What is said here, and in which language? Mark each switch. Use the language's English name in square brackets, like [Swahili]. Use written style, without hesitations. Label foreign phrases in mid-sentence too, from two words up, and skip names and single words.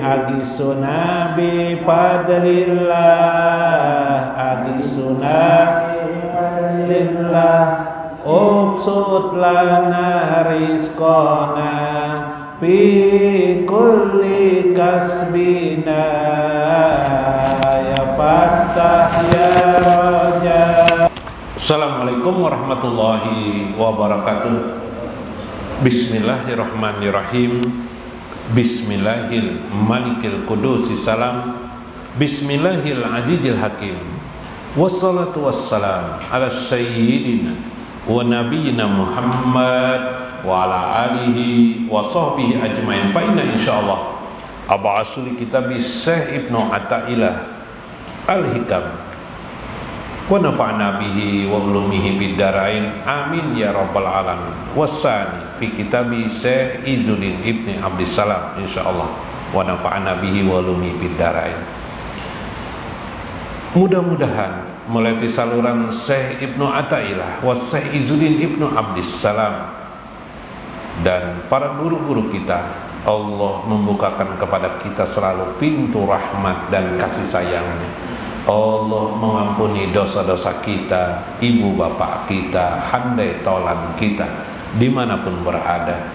[Arabic] أغثنا بفضل الله، أغثنا بفضل الله. ابسط لنا رزقنا في كل كسبنا. يا فتاح يا رزاق. السلام عليكم ورحمة الله وبركاته. بسم الله الرحمن الرحيم. بسم الله الملك القدوس السلام. بسم الله العزيز الحكيم. والصلاة والسلام على سيدنا ونبينا محمد وعلى آله وصحبه أجمعين. فإنا إن شاء الله نبحث كتاب شيخ ابن عطاء الله الحكم ونفعنا به وبعلومه بالدارين آمين يا رب العالمين. والثاني في كتاب شيخ عز الدين ابن عبد السلام إن شاء الله ونفعنا به وبعلومه بالدارين. [Indonesian] Mudah-mudahan melalui saluran Syekh Ibnu Athaillah wa Syekh Izzuddin Ibnu Abdissalam dan para guru-guru kita, Allah membukakan kepada kita selalu pintu rahmat dan kasih sayangnya. Allah mengampuni dosa-dosa kita, ibu bapak kita, handai tolan kita, dimanapun berada.